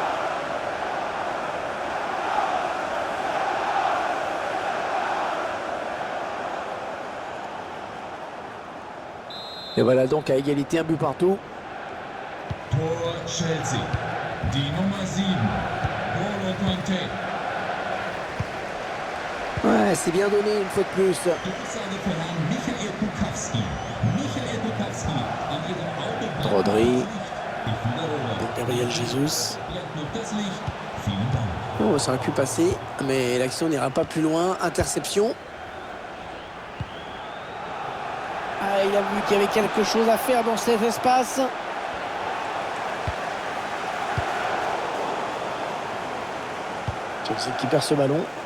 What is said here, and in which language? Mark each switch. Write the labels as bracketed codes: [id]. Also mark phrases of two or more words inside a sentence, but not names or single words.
[fr] Et voilà donc à égalité, un but partout. Pour Chelsea, [de] die Nummer 7, [fr] N'Golo Kanté. Ouais, c'est bien donné une fois de plus. Michael Bukowski. Rodri. Gabriel Jesus. [de] Bleibt nur das Licht. Vielen Dank. [fr] Oh, ça aurait pu passer, mais l'action n'ira pas plus loin. Interception. Ah, il a vu qu'il y avait quelque chose à faire dans cet espace. Chelsea qui perd ce ballon.